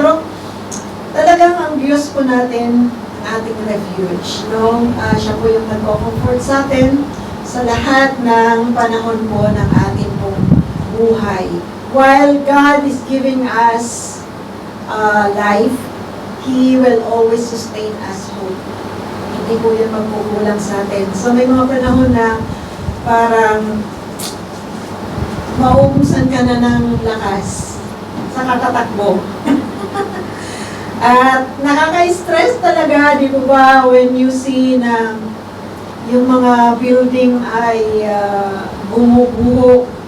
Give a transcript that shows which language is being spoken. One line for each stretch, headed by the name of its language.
Filipino: Pero, talagang ang Diyos po natin, ang ating refuge, no? Siya po yung nagko-comfort sa atin sa lahat ng panahon po ng ating pong buhay.
English: While God is giving us life, He will always sustain us hope.
Filipino: Hindi po yan magkukulang sa atin. So may mga panahon na parang maubusan ka na ng lakas sa katatakbo. At nakaka-stress talaga, di ba ba,
English: when you see
Filipino: na yung mga building ay bumubuo.